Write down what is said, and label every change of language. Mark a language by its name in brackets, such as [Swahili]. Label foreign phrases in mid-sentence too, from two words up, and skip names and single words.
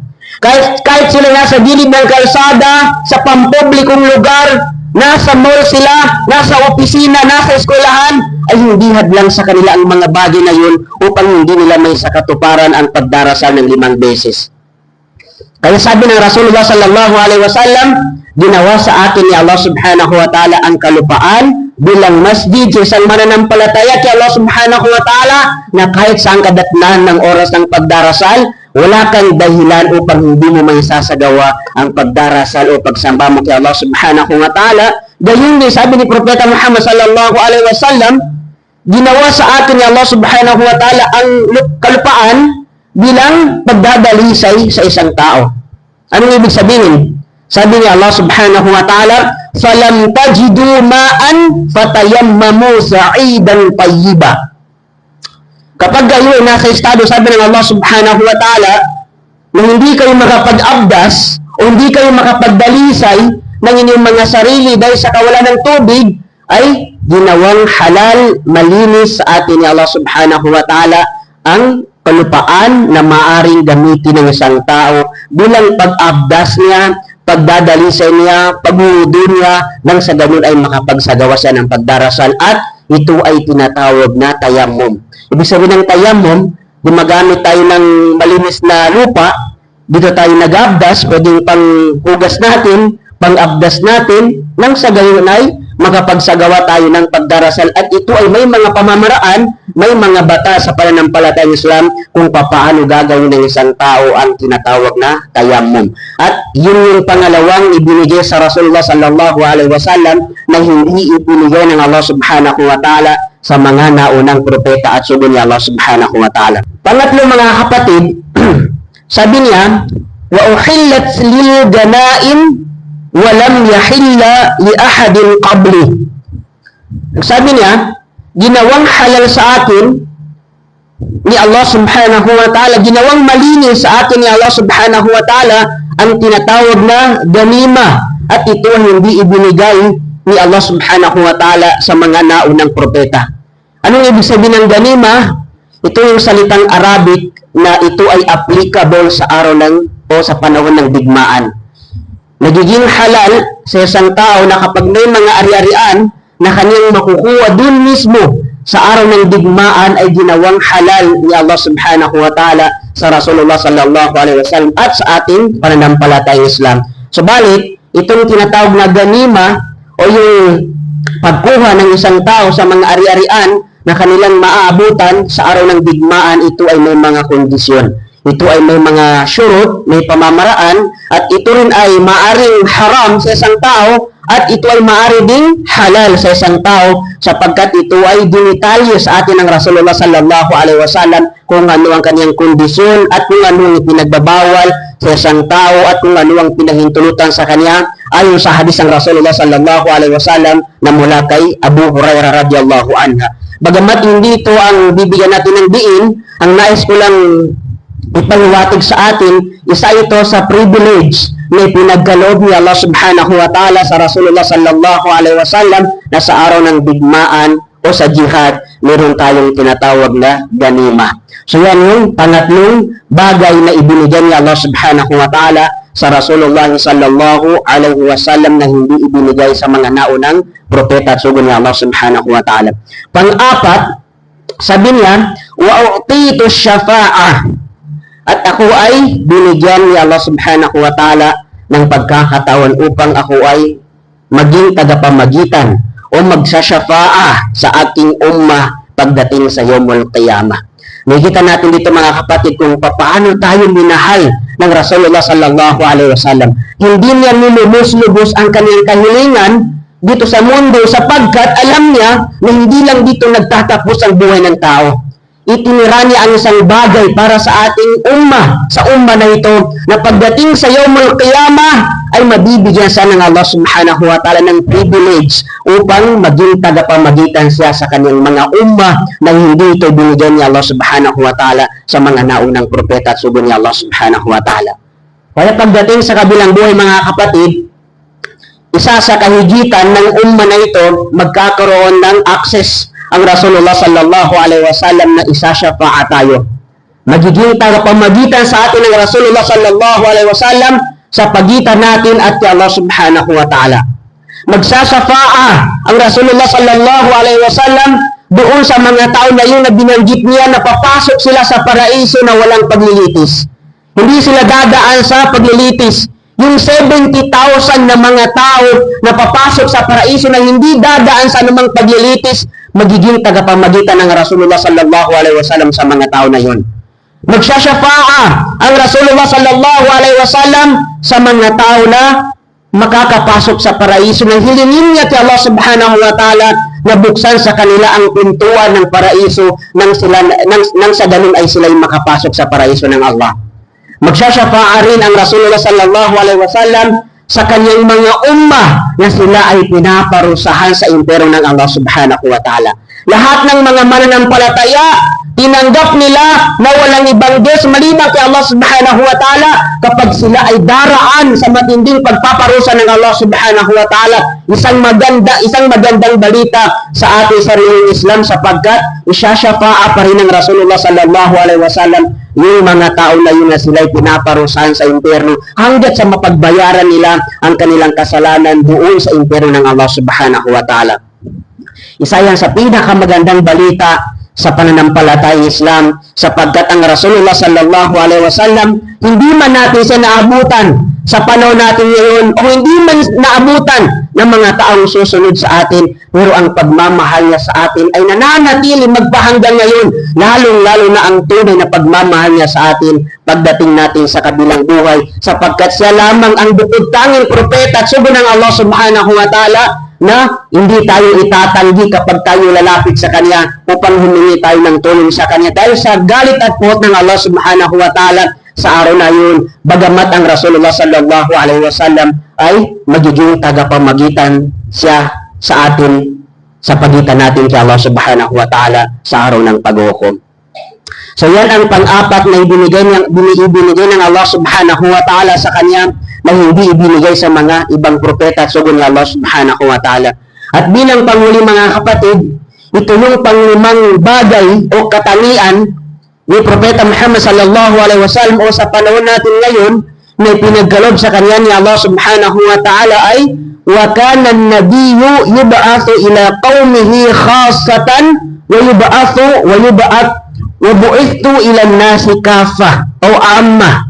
[Filipino] Kahit sila nasa gilid ng kalsada, sa pampublikong lugar, nasa mall sila, nasa opisina, nasa eskwelahan, ay hindi hadlang sa kanila ang mga bagay na yun upang hindi nila may sakatuparan ang pagdarasal ng 5 beses. Kaya sabi ng Rasulullah [Arabic] صلى الله عليه وسلم, [Filipino] ginawa sa atin ni Allah [Arabic] سبحانه وتعالى [Filipino] ang kalupaan bilang masjid sa isang mananampalataya kay Allah [Arabic] سبحانه وتعالى [Filipino] na kahit saan kadatnan ng oras ng pagdarasal, wala kang dahilan upang hindi mo may sasagawa ang pagdarasal o pagsamba mo kay Allah [Arabic] سبحانه وتعالى. [Filipino] Gayun din, sabi ni Propeta Muhammad [Arabic] صلى الله عليه وسلم, [Filipino] ginawa sa atin ni Allah [Arabic] سبحانه وتعالى [Filipino] ang kalupaan bilang pagdadalisay sa isang tao. Anong ibig sabihin? Sabi ni Allah [Arabic] سبحانه وتعالى, فَلَمْ تَجِدُوا مَاءً فَتَيَمَّمُوا سَعِيدًا طَيِّبًا. [Filipino] Kapag kayo ay nasa estado, sabi ng Allah [Arabic] سبحانه وتعالى, [Filipino] na hindi kayo makapag-abdas o hindi kayo makapagdalisay ng inyong mga sarili dahil sa kawalan ng tubig, ay ginawang halal, malinis sa atin ni Allah [Arabic] سبحانه وتعالى [Filipino] ang kalupaan na maaring gamitin ng isang tao bilang pag-abdas niya, pagdadalisay niya, paghudo niya, nang sa ganun ay makapagsagawa siya ng pagdarasal at ito ay tinatawag na tayammum. Ibig sabihin ng tayammum, gumagamit tayo ng malinis na lupa, dito tayo nag-abdas, pwedeng pang-hugas natin, pang-abdas natin, nang sa gayon ay makapagsagawa tayo ng pagdarasal at ito ay may mga pamamaraan, may mga batas sa pananampalatayang Islam kung paano gagawin ng isang tao ang tinatawag na tayammum. At yun yung pangalawang ibinigay sa Rasulullah [Arabic] صلى الله عليه وسلم [Filipino] na hindi ibinigay ng Allah [Arabic] سبحانه وتعالى [Filipino] sa mga naunang propeta at sugo ni Allah [Arabic] سبحانه وتعالى. [Filipino] Pangatlo mga kapatid, sabi niya, [Arabic] وأحلت لي الغنائم ولم يحل لأحد قبلي. [Filipino] Sabi niya, ginawang halal sa atin ni Allah [Arabic] سبحانه وتعالى, [Filipino] ginawang malinis sa atin ni Allah [Arabic] سبحانه وتعالى [Filipino] ang tinatawag na ganima at ito hindi ibinigay ni Allah [Arabic] سبحانه وتعالى [Filipino] sa mga naunang propeta. Anong ibig sabihin ng ganima? Ito yung salitang Arabic na ito ay applicable sa araw o sa panahon ng digmaan. Nagiging halal sa isang tao na kapag may mga ari-arian na kanyang makukuha dun mismo sa araw ng digmaan ay ginawang halal ni Allah [Arabic] سبحانه وتعالى [Filipino] sa Rasulullah [Arabic] صلى الله عليه وسلم [Filipino] at sa ating pananampalatayang Islam. Subalit, itong tinatawag na ganima o yung pagkuha ng isang tao sa mga ari-arian na kanilang maaabutan sa araw ng digmaan, ito ay may mga kondisyon. Ito ay may mga syurut, may pamamaraan, at ito rin ay maaring haram sa isang tao, at ito ay maaari ding halal sa isang tao, sapagkat ito ay dinitalye sa atin ng Rasulullah [Arabic] صلى الله عليه وسلم [Filipino] kung ano ang kaniyang kondisyon at kung ano ang pinagbabawal sa isang tao at kung ano ang pinahintulutan sa kanya ayon sa hadis ng Rasulullah [Arabic] صلى الله عليه وسلم [Filipino] na mula kay Abu Hurairah [Arabic] رضي الله عنها. [Filipino] Bagamat hindi ito ang bibigyan natin ng diin, ang nais ko lang ipaliwatig sa atin, isa ito sa privilege na pinagkaloob ni Allah [Arabic] سبحانه وتعالى [Filipino] sa Rasulullah [Arabic] صلى الله عليه وسلم [Filipino] na sa araw ng digmaan o sa jihad, meron tayong tinatawag na ganima. So yan yung pangatlong bagay na ibinigay ni Allah [Arabic] سبحانه وتعالى [Filipino] sa Rasulullah [Arabic] صلى الله عليه وسلم [Filipino] na hindi ibinigay sa mga naunang propeta at sugo ni Allah [Arabic] سبحانه وتعالى. [Filipino] Pang-apat, sabi niya, [Arabic] وأعطيت الشفاعة. [Filipino] At ako ay binigyan ni Allah [Arabic] سبحانه وتعالى [Filipino] ng pagkakataon upang ako ay maging tagapamagitan o magsasyafa'a sa aking ummah pagdating sa [Arabic] يوم القيامة. [Filipino] Nakikita natin dito mga kapatid kung paano tayo minahal ng Rasulullah [Arabic] صلى الله عليه وسلم. [Filipino] Hindi niya nilubos-lubos ang kanyang kahilingan dito sa mundo sapagkat alam niya na hindi lang dito nagtatapos ang buhay ng tao. Itinira niya ang isang bagay para sa ating ummah, sa ummah na ito, na pagdating sa [Arabic] يوم القيامة [Filipino] ay mabibigyan siya ng Allah [Arabic] سبحانه وتعالى [Filipino] ng privilege upang maging tagapamagitan siya sa kanyang mga ummah na hindi ito binigyan ni Allah [Arabic] سبحانه وتعالى [Filipino] sa mga naunang propeta at sugo ni Allah [Arabic] سبحانه وتعالى. [Filipino] Kaya pagdating sa kabilang buhay mga kapatid, isa sa kahigitan ng ummah na ito, magkakaroon ng access ang Rasulullah [Arabic] صلى الله عليه وسلم [Filipino] na isasyafa'a tayo. Magiging tagapamagitan sa atin ng Rasulullah [Arabic] صلى الله عليه وسلم [Filipino] sa pagitan natin at kay Allah [Arabic] سبحانه وتعالى. [Filipino] Magsasyafa'a ang Rasulullah [Arabic] صلى الله عليه وسلم [Filipino] doon sa mga tao na yun na binanggit niya na papasok sila sa paraiso na walang paglilitis. Hindi sila dadaan sa paglilitis. Yung 70,000 na mga tao na papasok sa paraiso na hindi dadaan sa anumang paglilitis, magiging tagapamagitan ng Rasulullah [Arabic] صلى الله عليه وسلم [Filipino] sa mga tao na yun. Magsasyafa'a ang Rasulullah [Arabic] صلى الله عليه وسلم [Filipino] sa mga tao na makakapasok sa paraiso na hilingin niya kay Allah [Arabic] سبحانه وتعالى [Filipino] na buksan sa kanila ang pintuan ng paraiso nang sa ganun ay sila'y makapasok sa paraiso ng Allah. Magsasyafa'a rin ang Rasulullah [Arabic] صلى الله عليه وسلم [Filipino] sa kanyang mga ummah na sila ay pinaparusahan sa impero ng Allah [Arabic] سبحانه وتعالى. [Filipino] Lahat ng mga mananampalataya, tinanggap nila na walang ibang Diyos maliban kay Allah [Arabic] سبحانه وتعالى [Filipino] kapag sila ay daraan sa matinding pagpaparusa ng Allah [Arabic] سبحانه وتعالى. [Filipino] Isang magandang balita sa ating sariling Islam sapagkat isyasyafa'a pa rin ng Rasulullah [Arabic] صلى الله عليه وسلم [Filipino] yung mga tao na yun na sila'y pinaparusahan sa impyerno hanggat sa mapagbayaran nila ang kanilang kasalanan doon sa impyerno ng Allah [Arabic] سبحانه وتعالى. [Filipino] Isa yan sa pinakamagandang balita sa pananampalatayang Islam sapagkat ang Rasulullah [Arabic] صلى الله عليه وسلم [Filipino] hindi man natin siya naabutan sa panahon natin ngayon o hindi man naabutan ng mga taong susunod sa atin, pero ang pagmamahal niya sa atin ay nananatili magpahanggang ngayon, lalong-lalo na ang tunay na pagmamahal niya sa atin pagdating natin sa kabilang buhay sapagkat siya lamang ang bukod tanging propeta at sugo ng Allah [Arabic] سبحانه وتعالى [Filipino] na hindi tayo itatanggi kapag tayo lalapit sa Kanya upang humingi tayo ng tulong sa Kanya dahil sa galit at puot ng Allah subhanahu wa ta'ala sa araw na yun, bagamat ang Rasulullah [Arabic] صلى الله عليه وسلم [Filipino] ay magiging tagapamagitan siya sa atin sa pagitan natin kay Allah [Arabic] سبحانه وتعالى [Filipino] sa araw ng paghukom. So yan ang pang-apat na ibinigay ng Allah [Arabic] سبحانه وتعالى [Filipino] sa Kanya na hindi ibinigay sa mga ibang propeta at sugo ni Allah [Arabic] سبحانه وتعالى. [Filipino] At bilang panghuli mga kapatid, ito yung panglimang bagay o katangian ni Propeta Muhammad [Arabic] صلى الله عليه وسلم [Filipino] o sa panahon natin ngayon na pinagkalob sa kanya ni Allah [Arabic] سبحانه وتعالى [Filipino] ay [Arabic] وكان النبي يبعث إلى قومه خاصة وبعثت إلى الناس كافة [Filipino] o amma.